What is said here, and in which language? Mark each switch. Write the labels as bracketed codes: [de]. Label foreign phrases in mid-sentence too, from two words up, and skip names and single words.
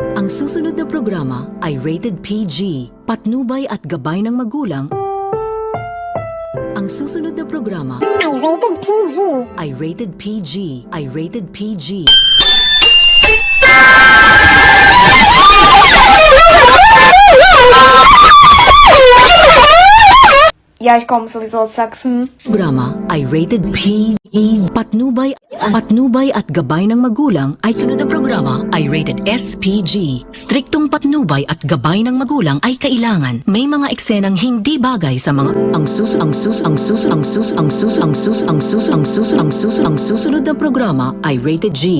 [tl] susunod na programa ay [en] rated PG, [tl] patnubay at gabay ng magulang. Ang susunod na programa I [en] rated PG. [tl] ay [en] rated PG, [tl] ay [en] rated PG. [de] Ja, ich komme sowieso aus Sachsen. [tl] Programa ay [en] rated PG, [tl] patnubay at gabay ng magulang. Ay sunod na programa ay [en] rated SPG. [tl] Striktong patnubay at gabay ng magulang ay kailangan. May mga eksenang hindi bagay sa mga ang susunod na programa ay [en] rated G.